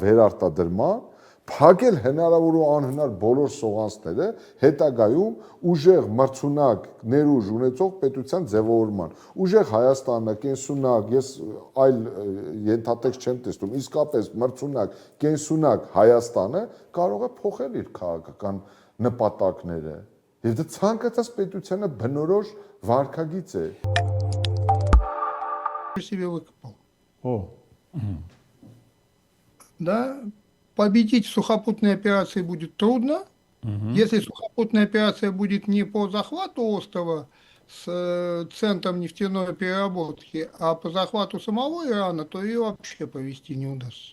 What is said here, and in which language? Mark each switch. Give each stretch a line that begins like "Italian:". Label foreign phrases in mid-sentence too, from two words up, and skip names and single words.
Armenian: վերարտադրման փակել հնարավոր ու անհնար բոլոր սողանցները հետագայում ուժեղ մրցունակ ներուժ ունեցող պետության ձևավորման։ Ուժեղ Հայաստանը, կենսունակ, ես այլ ենթատեքստ չեմ տեսնում, իսկապես մրցունակ, կենսունակ Հայաստանը կարող է փոխել իր քաղաքական նպատակները։ Եվ դա ցանկացած պետությանը բնորոշ վարքագիծ է։
Russian: Себе выкопал. О. Да, победить в сухопутной операции будет трудно. Если сухопутная операция будет не по захвату острова с центром нефтяной переработки, а по захвату самого Ирана, то ее вообще провести не удастся.